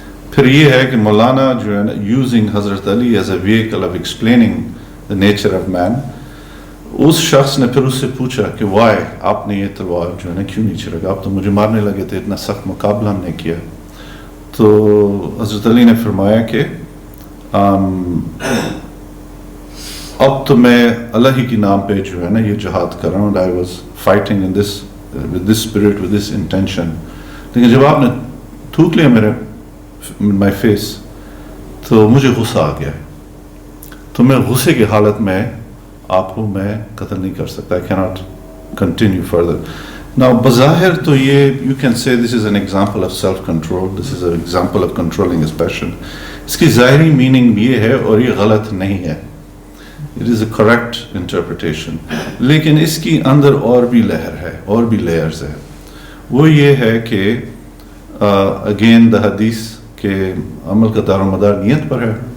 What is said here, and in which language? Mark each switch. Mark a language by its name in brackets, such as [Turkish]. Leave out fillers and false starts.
[Urdu] پھر یہ ہے کہ مولانا جو ہے نا [English] using Hazrat Ali as a vehicle of explaining the nature of man، [Urdu] اس شخص نے پھر اس سے پوچھا کہ وائی آپ نے یہ تلوار جو ہے نا کیوں نہیں چلایا، آپ تو مجھے مارنے لگے تھے، اتنا سخت مقابلہ ہم نے کیا. تو حضرت علی نے فرمایا کہ اب تو میں اللہ ہی کے نام پہ جو ہے نا یہ جہاد کر رہا ہوں. [English] I was fighting in this with this spirit, with this intention. [Urdu] لیکن جب آپ نے تھوک لیا میرے [English] my face [Urdu] تو مجھے غصہ آ گیا، تو میں غصے کی حالت میں آپ کو میں قتل نہیں کر سکتا. [English] I cannot continue further. Now, [Urdu] بظاہر تو یہ, [English] you can say this is an example of self-control, this is an example of controlling his passion. [Urdu] اس کی ظاہری میننگ یہ ہے اور یہ غلط نہیں ہے. [English] It is a correct interpretation. [Urdu] لیکن اس کی اندر اور بھی لہر ہے, اور بھی layers ہے. وہ یہ ہے کہ [English] again the [Urdu] حدیث کہ عمل کا دار و مدار نیت پر ہے.